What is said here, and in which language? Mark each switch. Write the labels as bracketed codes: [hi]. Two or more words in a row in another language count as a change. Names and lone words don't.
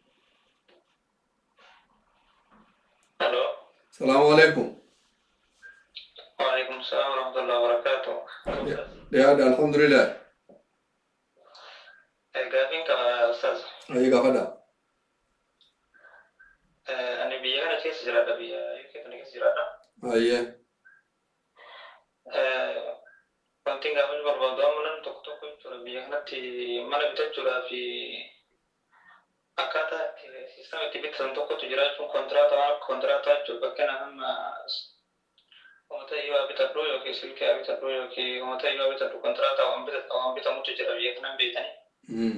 [ar] الو. السلام عليكم. وعليكم السلام ورحمة الله وبركاته. يا الحمد لله. [om] gaaffiin kama ustaz. أي قافدا. Ani biyya kana keessa jiraadha biyya UK kana keessa jiraadha. [ar] أيه. [om] Wanti gaafachuu barbaadu amma namni tokko tokko jechuudha biyya kanatti mana bitachuudhaa fi akkaataa itti siistama itti bitatan tokkotu jira jechuun kontiraataa jechuudha bakka nama uummata yoo bitadhu yookiin silkii bitadhu yookiin uummata yoo bitadhu kontiraataa waan bitamutu jira biyya kanan beekanii.